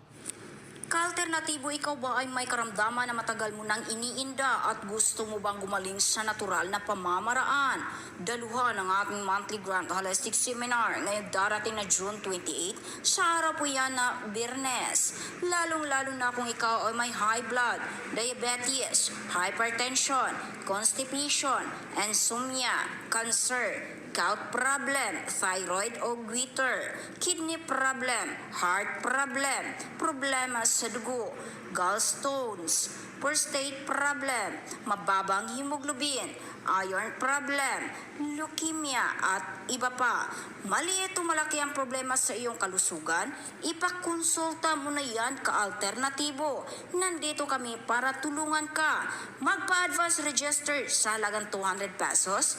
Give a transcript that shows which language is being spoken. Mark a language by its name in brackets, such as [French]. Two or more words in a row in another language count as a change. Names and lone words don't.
[Filipino] Ka-alternatibo, ikaw ba ay may karamdaman na matagal mo nang iniinda at gusto mo bang gumaling sa natural na pamamaraan? Daluhan ang ating [English] monthly Grand Holistic Seminar [Filipino] ngayong darating na June 28 sa araw po yan na Biyernes. Lalong-lalo na kung ikaw ay may [English] high blood, diabetes, hypertension, constipation, insomnia, cancer, gout problem, thyroid o goiter, kidney problem, heart problem, [Filipino] problema sa dugo, gallstones, [English] prostate problem, [Filipino] mababang hemoglobin, [English] iron problem, [Filipino] leukemia at iba pa. Maliit o malaki ang problema sa iyong kalusugan, ipakonsulta mo na yan ka-alternatibo. Nandito kami para tulungan ka. Magpa- [English] advance register [Filipino] sa halagang 200 pesos.